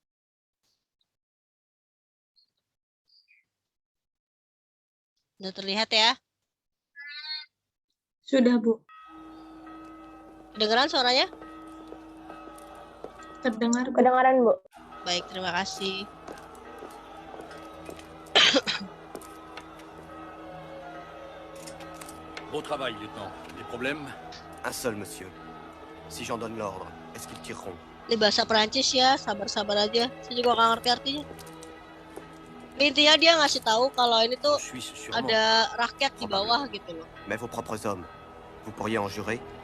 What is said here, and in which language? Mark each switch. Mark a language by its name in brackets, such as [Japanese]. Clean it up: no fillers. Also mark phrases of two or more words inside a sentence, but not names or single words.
[Indonesian] Udah terlihat ya? Sudah, Bu. Kedengeran suaranya? Terdengar, Bu. Kedengaran, Bu. Baik, terima kasih. [French] Beau travail, lieutenant. Des problèmes? Un seul, monsieur. Si j'en donne l'ordre, est-ce qu'ils tireront? [Indonesian] Ini bahasa Perancis ya, sabar-sabar aja. Saya juga nggak ngerti artinya. Intinya dia ngasih tahu kalau ini tuh [French] Je suis sûrement. [Indonesian] ada rakyat di bawah gitu loh. [French] Mais vos propres hommes, vous pourriez en jurer?